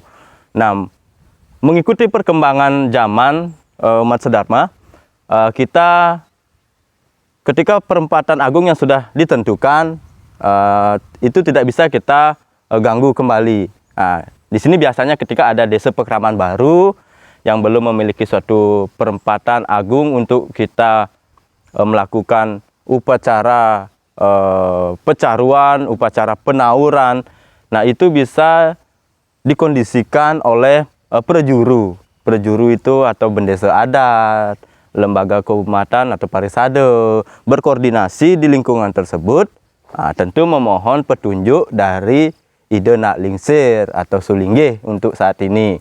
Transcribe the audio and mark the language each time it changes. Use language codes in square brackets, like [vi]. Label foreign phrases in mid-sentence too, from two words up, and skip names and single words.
[id] Nah, mengikuti perkembangan zaman umat Sedharma, kita ketika perempatan agung yang sudah ditentukan itu tidak bisa kita ganggu kembali. Nah, di sini biasanya ketika ada desa pekeraman baru yang belum memiliki suatu perempatan agung untuk kita melakukan upacara pecaruan, upacara penauran. Nah, itu bisa dikondisikan oleh prejuru. Prejuru itu atau bendesa adat, lembaga keumatan atau parisade berkoordinasi di lingkungan tersebut. Nah, tentu memohon petunjuk dari ide nak lingsir atau sulinggih untuk saat ini.